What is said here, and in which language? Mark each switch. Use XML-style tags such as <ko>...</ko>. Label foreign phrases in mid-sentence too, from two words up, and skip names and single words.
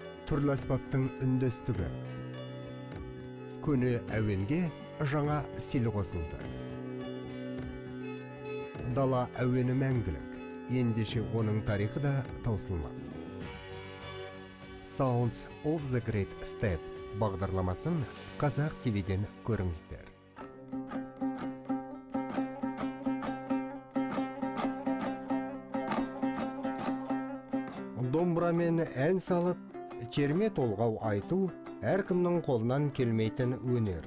<kk>түрлі аспаптың үндестігі. Көне әуенге жаңа стиль қосылды. Дала әуені мәңгілік, ендеше оның тарихы да таусылмас.</kk> <en>Sounds of the Great Steppe</en> <kk>бағдарламасын Қазақ ТВ-ден көріңіздер. Домбырамен ән салып, терме толғау айту әркімнің қолынан келмейтін өнер.</kk>